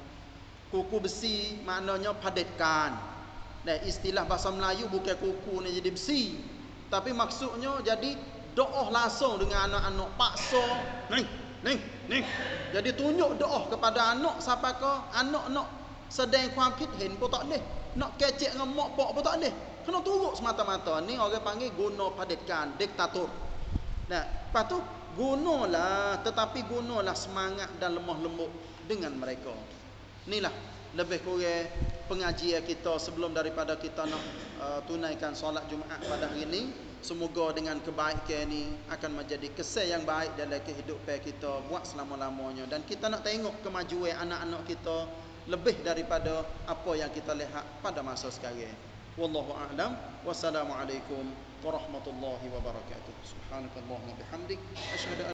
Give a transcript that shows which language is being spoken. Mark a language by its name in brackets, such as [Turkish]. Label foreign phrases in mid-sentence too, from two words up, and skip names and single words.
[Malay] Kuku besi maknanya padatkan. Dan istilah bahasa Melayu bukan kuku ni jadi besi, tapi maksudnya jadi doa langsung dengan anak-anak, paksa ni. Jadi tunjuk doa kepada anak sampai ke anak nak sedang ความคิดเห็น pun tak boleh. Nak kecek dengan mak pak pun tak boleh. Kena turut semata-mata. Ni orang panggil guna padatkan, diktator. Nah, lepas tu gunalah, tetapi gunalah semangat dan lemah lembut dengan mereka. Inilah lebih kurang pengajian kita sebelum daripada kita nak tunaikan solat Jumaat pada hari ini. Semoga dengan kebaikan ni akan menjadi kesan yang baik dalam kehidupan kita buat selama-lamanya. Dan kita nak tengok kemajuan anak-anak kita lebih daripada apa yang kita lihat pada masa sekarang. [Arabic] والله أعلم. والسلام عليكم ورحمة الله وبركاته. سبحانك اللهم بحمدك أشهد